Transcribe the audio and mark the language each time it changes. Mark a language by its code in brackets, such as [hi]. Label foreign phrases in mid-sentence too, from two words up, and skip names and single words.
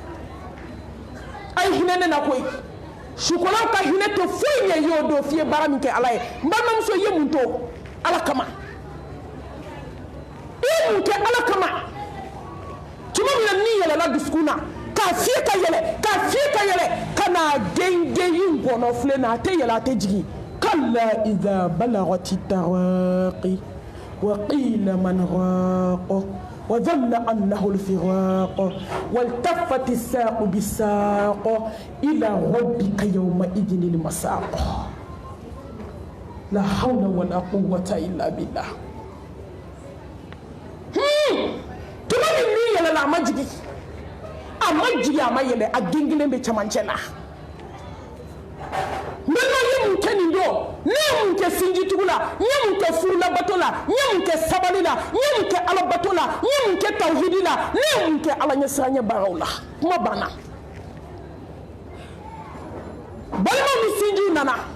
[bm] a ye hinɛ ne na koyi sukolaw ka hinɛ tɛ foyi ɲɛ y'o don f'i ye baara min kɛ ala ye n balimamuso ye mun to ala kama i ye mun kɛ ala kama tuma min na n'i yɛlɛla dusukun na k'a fiyɛ ka yɛlɛ ka na gengen yi ngɔnɔ filɛ na a tɛ yɛlɛ a tɛ jigin [ar] كلا إذا بلغت التراقي وقيل من راق وظن أنه الفراق والتفت الساق بالساق إلى ربك يومئذ المساق لا حول ولا قوة إلا بالله [bm] tuma min yɛlɛla a ma jigin a ma yɛlɛ a gengilen bɛ cɛmancɛ la n bɛ ye mun kɛ nin don ne ye mun kɛ sinjitugu la n ye mun kɛ furulabato la n ye mun kɛ sabali la n ye mun kɛ alabato la n ye mun kɛ tawhidi la ne ye mun kɛ ala ɲɛsiranya baaraw la kuma banna balima ni sinjiw nana